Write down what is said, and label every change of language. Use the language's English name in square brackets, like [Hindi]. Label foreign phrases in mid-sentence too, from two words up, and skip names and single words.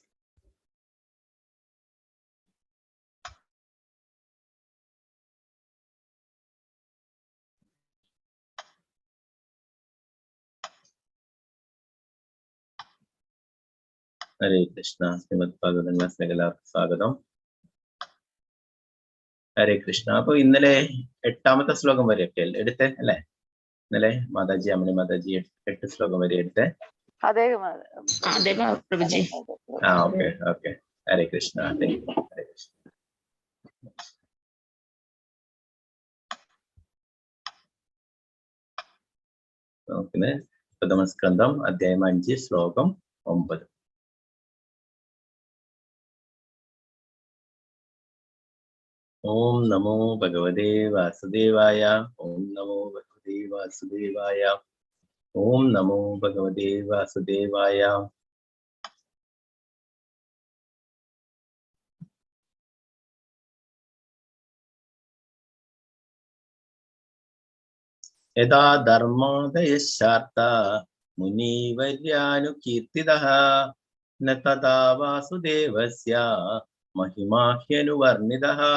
[Sanskrit] हरे कृष्ण, [Malayalam] Srimad Bhagavatam എല്ലാവർക്കും സ്വാഗതം. ഹരേ കൃഷ്ണ. അപ്പൊ ഇന്നലെ 8ാമത്തെ ശ്ലോകം വരെയൊക്കെ എടുത്തേ അല്ലേ? ഇന്നലെ മാതാജി അമ്മണി മാതാജി 8 ശ്ലോകം വരെ എടുത്തേ. ഓക്കെ. ഹരേ കൃഷ്ണ. ഹരേ കൃഷ്ണ. നമുക്കിന്ന് പ്രഥമസ്കന്ധം അധ്യായം 5 ശ്ലോകം 9. [Sanskrit] ॐ नमो भगवते वासुदेवाय. ॐ नमो भगवते वासुदेवाय। ॐ नमो भगवते वासुदेवाय. यद धर्मदय शर्त मुनिवर्यानुकीर्तिदह नतद वासुदेवस्य महिमाह्यनुवर्णिदह.